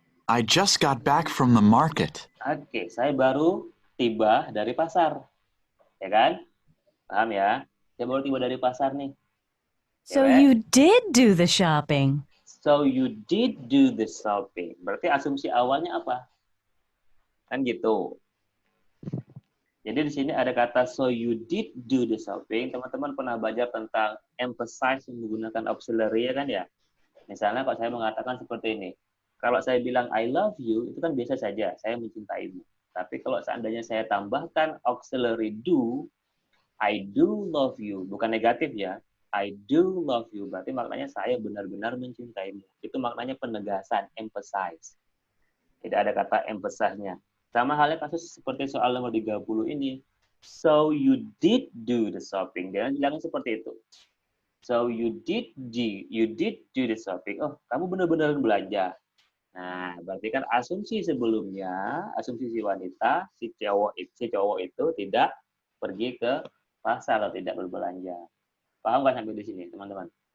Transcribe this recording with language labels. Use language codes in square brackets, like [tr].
[en] I just got back from the market. [id] Oke, saya baru tiba dari pasar. Ya kan? Paham ya? Saya baru tiba dari pasar nih. [en] So you did do the shopping. So you did do the shopping. [id] Berarti asumsi awalnya apa? Kan gitu. Jadi di sini ada kata [en] so you did do the shopping. [id] Teman-teman pernah belajar tentang emphasize menggunakan auxiliary ya kan ya? Misalnya kalau saya mengatakan seperti ini. Kalau saya bilang [en] I love you, [id] itu kan biasa saja, saya mencintaimu. Tapi kalau seandainya saya tambahkan auxiliary do, [en] I do love you, [id] bukan negatif ya. [en] I do love you, [id] berarti maknanya saya benar-benar mencintaimu. Itu maknanya penegasan, emphasize. Tidak ada kata emphasize-nya. Sama halnya kasus seperti soal nomor 30 ini. [en] So you did do the shopping. [id] Jangan bilang seperti itu. [en] So you did do the shopping. [id] Oh, kamu benar-benar belanja. Nah, berarti kan asumsi sebelumnya, asumsi si wanita, si cowok itu tidak pergi ke pasar atau tidak berbelanja. Paham kan sampai di sini, teman-teman?